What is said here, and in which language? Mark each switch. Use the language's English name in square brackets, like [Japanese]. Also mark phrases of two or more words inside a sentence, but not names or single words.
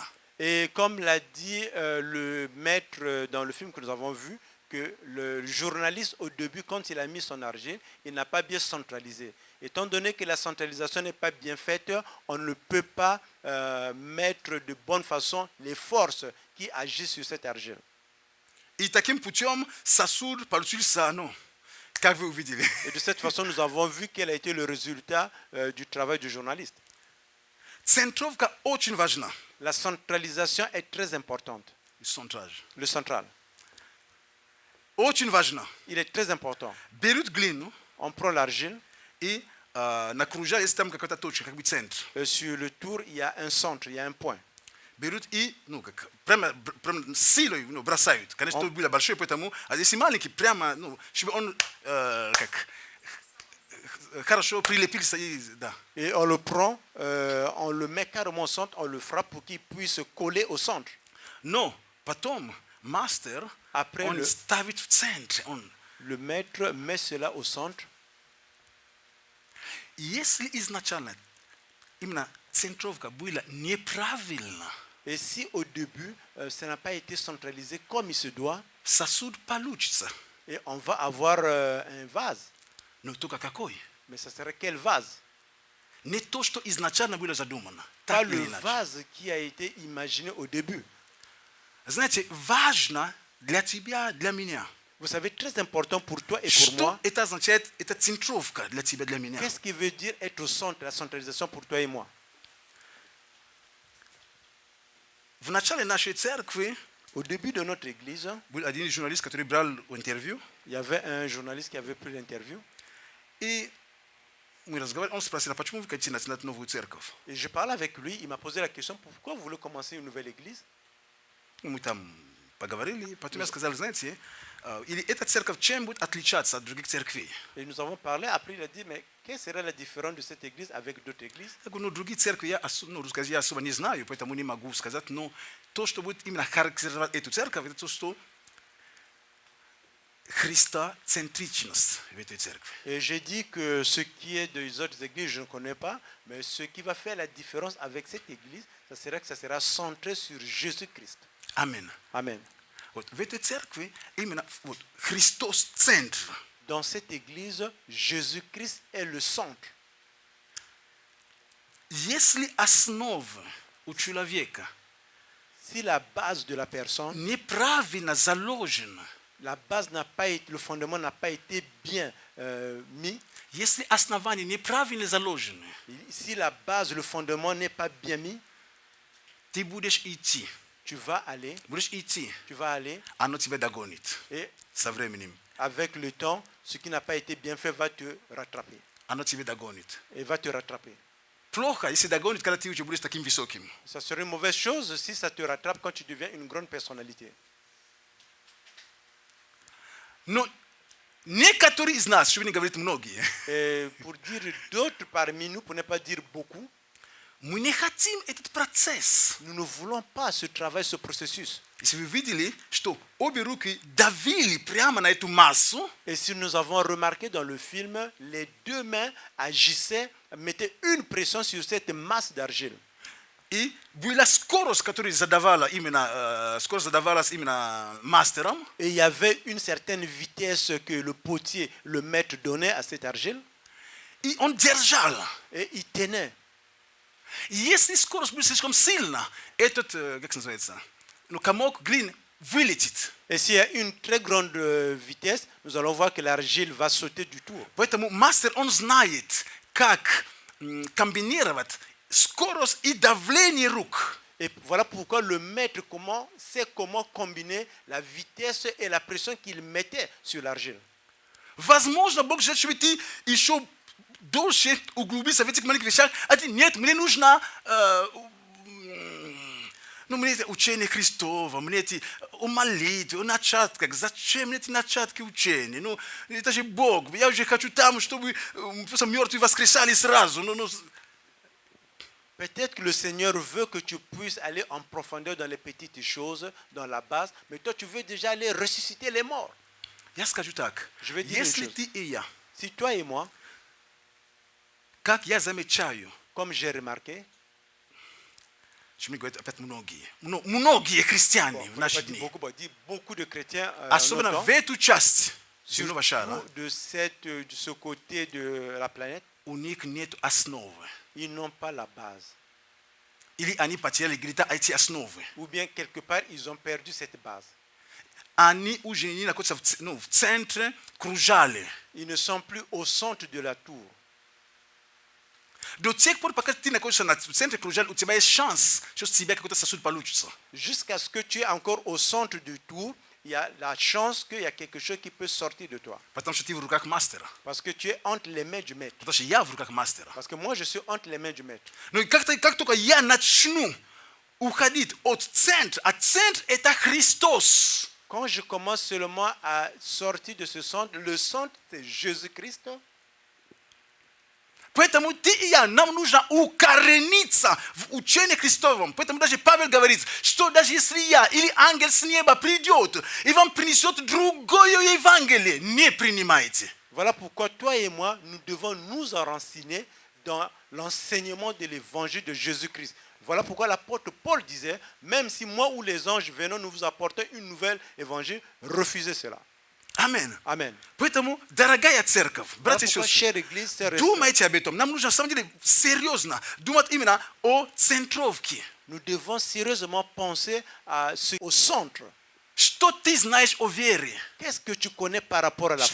[French] Et comme l'a dit le maître dans le film que nous avons vu, que le journaliste au début, quand il a mis son argile, il n'a pas bien centralisé. Étant donné que la centralisation n'est pas bien faite, on ne peut pas mettre de bonne façon les forces qui agissent sur cette argile. [Russian] И таким путем сосуд получился, как вы увидели. [French] Et de cette façon, nous avons vu quel a été le résultat du travail du journaliste. [Russian] Центровка очень важна. [French] La centralisation est très importante. Le central. [Russian] Очень важно. [French] Il est très important. [Russian] Берут глину. [French] On prend l'argile. [Russian] И на кружале есть там какая-то точка, как бы центр. [French] Sur le tour, il y a un centre, il y a un point. [Russian] Берут и, прямо силой бросают. Конечно, тут было большое, поэтому, а здесь маленький, прямо, чтобы он хорошо прилепился. Да. [French] Et on le prend, on le met carrément au centre, on le frappe pour qu'il puisse coller au centre. [Russian] Но потом мастер, он ставит в центре. [French] Le maître met cela au centre. [Russian] Если изначально именно центровка была неправильна, [French] et si au début ça n'a pas été centralisé comme il se doit, [Russian] сосуд получится. [French] Et on va avoir un vase. [Russian] Но только какой? [French] Mais ça serait quel vase? [Russian] Не то, что изначально было задумано. [French] Pas le vase qui a été imaginé au début. [Russian] Знаете, важно для тебя, для меня. [French] Vous savez, très important pour toi et pour moi. [Russian] Что это означает? Это центровка для тебя, для меня. [French] Qu'est-ce qui veut dire être au centre, la centralisation pour toi et moi? [Russian] В начале нашей церкви [French] au début de notre église, [Russian] был один журналист, который брал интервью. [French] Il y avait un journaliste qui avait pris l'interview. [Russian] И мы разговаривали, он спросил, а почему вы хотите начинать новую церковь? [French] Et je parlais avec lui, il m'a posé la question, pourquoi vous voulez commencer une nouvelle église? [Russian] Мы там поговорили, потом я сказал, знаете, или эта церковь чем будет отличаться от других церквей? [French] Et nous avons parlé, après il a dit, mais quelle serait la différence de cette église avec d'autres églises? [Russian] Я говорю, другие церкви я особо не знаю, поэтому не могу сказать, но то, что будет именно характеризовать эту церковь, это то, что христоцентричность в этой церкви. [French] Et j'ai dit que ce qui est des autres églises, je ne connais pas, mais ce qui va faire la différence avec cette église, ça serait que ça sera centré sur Jésus-Christ. Amen. Amen. [Russian] Вот в этой церкви именно вот Христос центр. [French] Dans cette église, Jésus-Christ est le centre. [Russian] Если основа у человека [French] si la base de la personne [Russian] неправильно заложена, [French] la base n'a pas été, le fondement n'a pas été bien mis. [Russian] Если основание неправильно заложено, [French] si la base, le fondement n'est pas bien mis, [Russian] ты будешь идти. [French] Tu vas aller. [Russian] Будешь идти. [French] Tu vas aller. [Russian] Оно тебя догонит. [French] Et [Russian] со временем. [French] Avec le temps, ce qui n'a pas été bien fait va te rattraper. [Russian] Оно тебя догонит. [French] Et va te rattraper. [Russian] плохо, если догонит, когда ты уже будешь таким высоким. [French] Ça serait une mauvaise chose si ça te rattrape quand tu deviens une grande personnalité. [Russian] Но некоторые из нас, чтобы не говорить многие, [French] Et pour dire d'autres parmi nous, pour ne pas dire beaucoup, [Russian] мы не хотим этот процесс. [French] nous ne voulons pas ce travail, ce processus. [Russian] Если вы видели, что обе руки давили прямо на эту массу, [French] Et si nous avons remarqué dans le film, les deux mains agissaient, mettaient une pression sur cette masse d'argile. [Russian] и была скорость, которая задавалась именно мастером, [French] Et il y avait une certaine vitesse que le potier, le maître, donnait à cette argile, [Russian] и он держал. [French] et il tenait. [Russian] И если скорость будет слишком сильна, этот, как называется, ну, комок глины вылетит. [French] Et s'il y a une très grande vitesse, nous allons voir que l'argile va sauter du tour. [Russian] Поэтому мастер, он знает, как комбинировать скорость и давление рук. [French] Et voilà pourquoi le maître sait comment combiner la vitesse et la pression qu'il mettait sur l'argile. [Russian] Возможно, Бог желает, чтобы ты еще дольше углубиться в этих маленьких вещах. А ты, нет, мне нужно мне это учение Христово, мне эти о молитве, о начатках. Зачем мне эти начатки учения? Ну, это же Бог. Я уже хочу там, чтобы просто мертвые воскресали сразу. [French] Peut-être que le Seigneur veut que tu puisses aller en profondeur dans les petites choses, dans la base, mais toi tu veux déjà aller ressusciter les morts. [Russian] Я скажу так. [French] Je vais dire [Russian] Если [French] une chose. [Russian] ты и я, [French] Si toi et moi, [Russian] как я замечаю, [French] comme j'ai remarqué, [Russian] что мне говорят опять многие христиане в [French] on [Russian] наши [French] va dire [Russian] дни, [French] beaucoup de chrétiens [Russian] особенно в эту часть земного шара, [French] de ce côté de la planète, [Russian] у них нет основы. [French] ils n'ont pas la base. [Russian] Или они потеряли где-то эти основы. [French] Ou bien quelque part, ils ont perdu cette base. [Russian] Они уже не находятся в центре, кружали. [French] Ils ne sont plus au centre de la tour. [Russian] До тех пор, пока ты находишься в центре, кружали, у тебя есть шанс, что с тебя какой-то сосуд получится. [French] Jusqu'à ce que tu es encore au centre du tour, il y a la chance qu'il y a quelque chose qui peut sortir de toi. [Russian] Потому что ты в руках мастера. [French] Parce que tu es entre les mains du maître. [Russian] Потому что я в руках мастера. [French] Parce que moi, je suis entre les mains du maître. [Russian] Но как только я начну уходить от центра, а центр это Христос. [French] Quand je commence seulement à sortir de ce centre, le centre, c'est Jésus-Christ. [Russian] Поэтому ты и я, нам нужно укорениться в учении Христовом. Поэтому даже Павел говорит, что даже если я или ангел с неба придет и вам принесет другое Евангелие, не принимайте. [French] Voilà pourquoi toi et moi, nous devons nous enraciner dans l'enseignement de l'évangile de Jésus-Christ. Voilà pourquoi l'apôtre Paul disait, même si moi ou les anges venons nous vous apporter une nouvelle évangile, refusez cela. [Russian] Амин. [French] Amen. [Russian] Поэтому, дорогая церковь, [French] Voilà [Russian] братья и [French] pourquoi, [Russian] сестры, [French] chère Église, chère [Russian] думайте об этом. Нам нужно, на самом деле, серьезно думать именно о центровке. [French] nous devons sérieusement penser au centre. [Russian] Что ты знаешь о вере? [French] Qu'est-ce que tu connais par rapport à la